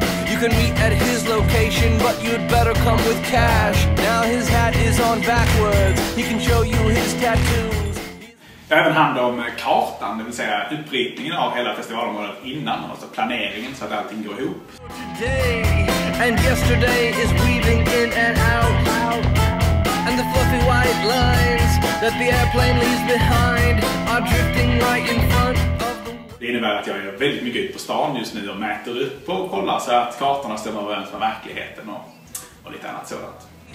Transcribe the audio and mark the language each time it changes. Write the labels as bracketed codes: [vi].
[en] You can meet at his location, but you'd better come with cash. Now his hat is on backwards. He can show you his tattoos. [sv] Jag har även hand om kartan, det vill säga uppritningen av hela festivalområdet innan, alltså planeringen så att allting går ihop. [en] Today and yesterday is weaving in and out. And the fluffy white lines that the airplane leaves behind are drifting right in front. [sv] Det innebär att jag är väldigt mycket ute på stan just nu och mäter upp och kollar så att kartorna stämmer överens med verkligheten och lite annat sådant.